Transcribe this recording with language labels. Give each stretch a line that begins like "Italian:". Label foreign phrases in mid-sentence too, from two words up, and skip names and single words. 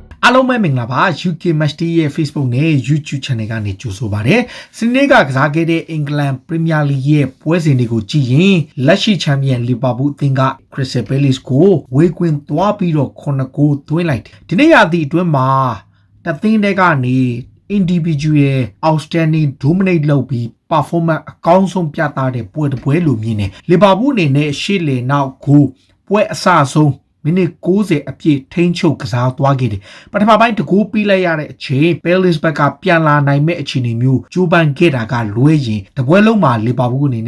Burmese: အားလုံးပဲမင်္ဂလာပါ UK Matchday ရဲ့ Facebook နဲ့ YouTube Channel ကနေကြိုဆိုပါရစေ။စနေကစားခဲ့တဲ့အင်္ဂလန် Premier League ရဲ့ပွဲစဉ်တွေကိုကြည့်ရင်လက်ရှိချန်ပီယံလီဗာပူးအသင်းက Crystal Palace ကိုဝေကွင်းသွားပြီးတော့9ဂိုးသွင်းလိုက်တယ်။ဒီနေ့ရာသီအတွင်းမှာတသင်းတွေကနေ
English: individual outstanding dominate
Burmese: လုပ်ပြီး performance အကောင်းဆုံးပြသတဲ့ ပွဲတစ်ပွဲလိုမြင်တယ်။လီဗာပူးအနေနဲ့ရှေ့လေနောက်ကိုပွဲအစဆုံးမိနစ်90အပြည့်ထိန်းချုပ်ကစားသွားခဲ့တယ်ပထမပိုင်းတကူပြီးလိုက်ရတဲ့အချိန် Palace ဘက်ကပြန်လာနိုင်မဲ့အခြေအနေမျိုးကြိုးပမ်းခဲ့တာကလွဲရင်တပွဲလုံးမှာလီဗာပူးအနေ